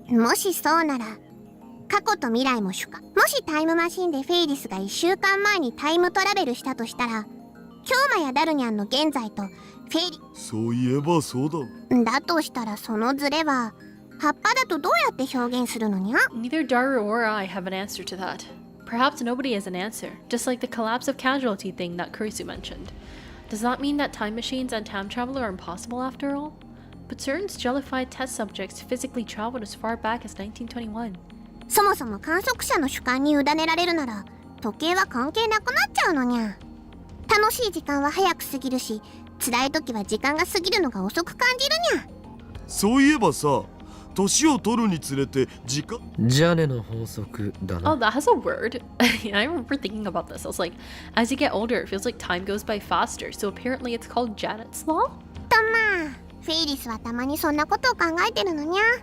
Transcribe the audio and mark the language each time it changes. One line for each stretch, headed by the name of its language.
Japanese: もしそうなら過去と未来も主観。もしタイムマシンでフェイリスが1週間前にタイムトラベルしたとしたら京馬やダルニャンの現在とフェイリ。そういえばそうだ。だとしたらそのズレは葉っぱだとどうやって表現するのにゃ。
English: Neither Daru or I have an answer to that. Perhaps nobody has an answer, just like the collapse of casualty thing that Kurisu mentioned. Does that mean that time machines and time travel are impossible after all? But certain jellified test subjects physically traveled as far back as 1921.
Japanese: そもそも観測者の主観に委ねられるなら時計は関係なくなっちゃうのにゃ。楽しい時間は早く過ぎるし辛い時は時間が過ぎるのが遅く感じるにゃ。そういえばさ、年を取るにつれて時間。ジャネの法則だ
English: Oh,
Japanese: な。
English: that has a word. I remember thinking about this. I was like, as you get older, it feels like time goes by faster. So apparently it's called Janet's Law?
Japanese: とまあフェイリスはたまにそんなことを考えてるのにゃ。